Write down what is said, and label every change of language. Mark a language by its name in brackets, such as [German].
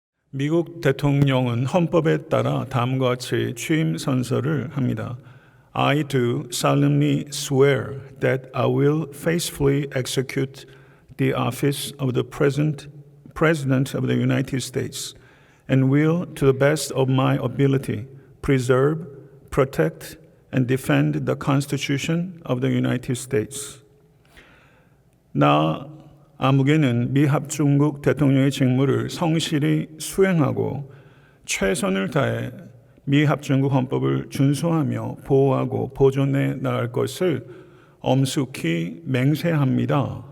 [Korean] 미국 대통령은 헌법에 따라 다음과 같이 취임 선서를 합니다. [English] I do solemnly swear that I will faithfully execute the office of the President of the United States and will, to the best of my ability, preserve, protect, and defend the Constitution of the United States. [Korean] 나 아무개는 미합중국 대통령의 직무를 성실히 수행하고 최선을 다해 미합중국 헌법을 준수하며 보호하고 보존해 나갈 것을 엄숙히 맹세합니다.